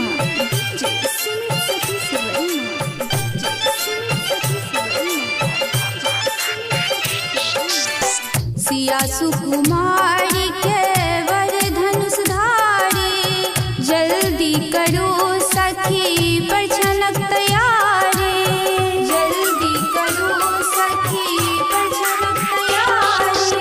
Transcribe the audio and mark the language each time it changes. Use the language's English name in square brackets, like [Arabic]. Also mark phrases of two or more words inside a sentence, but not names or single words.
[English] DJ Sumit Satish Verma. DJ Sumit Satish Verma. [Maithili] सिया सुकुमारी के वर धनुषधारी जल्दी करो सखी पर छनक तैयारी। जल्दी करो सखी पर छनक तैयारी।